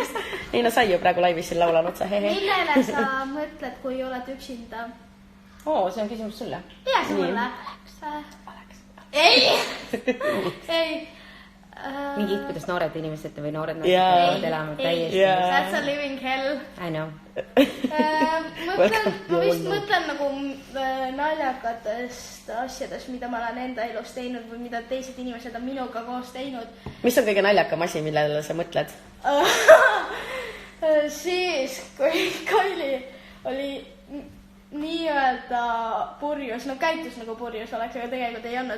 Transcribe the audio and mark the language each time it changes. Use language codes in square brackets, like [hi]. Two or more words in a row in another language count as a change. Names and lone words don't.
[et] Ei, sa ju praegu laivis siin laulan otsa. Millele sa mõtled, kui oled üksinda? See on küsimus sulle. Ja, see mulle. Ei. Mingi kuidas noored inimesed või noored peavad elama täiesti. [en] That's a living hell. I know. [et] Ma vist mõtlen nagu naljakatest asjadest, mida ma olen enda elus teinud või mida teised inimesed on minuga koos teinud. Mis on kõige naljakam asi, millele sa mõtled? Siis, kui Kaili oli nii-öelda purjus, no käitus nagu purjus oleks, aga tegelikult ei olnud.